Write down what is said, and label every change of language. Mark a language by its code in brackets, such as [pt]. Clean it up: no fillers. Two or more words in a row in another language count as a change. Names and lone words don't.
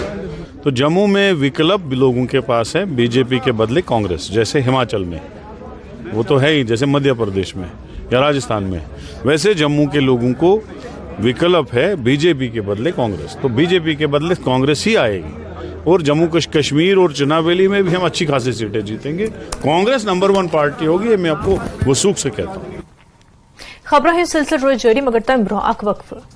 [hi] तो जम्मू में विकल्प लोगों के पास है बीजेपी के बदले कांग्रेस, जैसे हिमाचल में वो तो है ही, जैसे मध्य प्रदेश में या राजस्थान में, वैसे जम्मू के लोगों को विकल्प है बीजेपी के बदले कांग्रेस। तो बीजेपी के बदले कांग्रेस ही आएगी और जम्मू कश्मीर और चुनाव वैली में भी हम अच्छी खासी सीटें जीतेंगे। कांग्रेस नंबर 1 पार्टी होगी, मैं आपको वसूख से कहता हूँ। [ks] खबर सिलसिला रोज जारी मगर तम ब्रोह अक वक्फ।